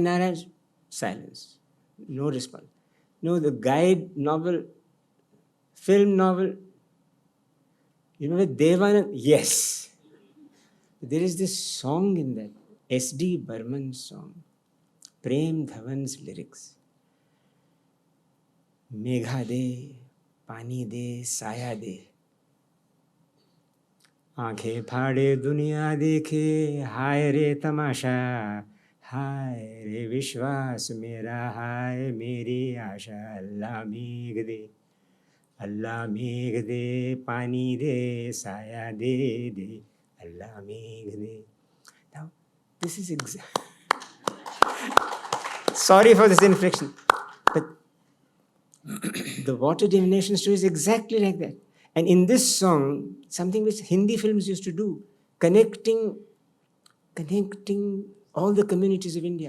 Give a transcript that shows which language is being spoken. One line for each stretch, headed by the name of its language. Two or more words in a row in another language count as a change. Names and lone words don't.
English: Narayan, silence. No response. No, the Guide novel, film novel. You remember Devanand? Yes. There is this song in that, S.D. Burman song, Prem Dhawan's lyrics.
Hindi: मेघा दे, पानी दे, साया दे. आंखें फाड़े दुनिया देखे हाय रे तमाशा हाय रे विश्वास मेरा हाय मेरी आशा अल्लाह मेघ दे पानी दे साया दे अल्लाह मेघ दे.
English: Now this is sorry for this inflection, but the water divination story is exactly like that. And in this song, something which Hindi films used to do, connecting all the communities of India.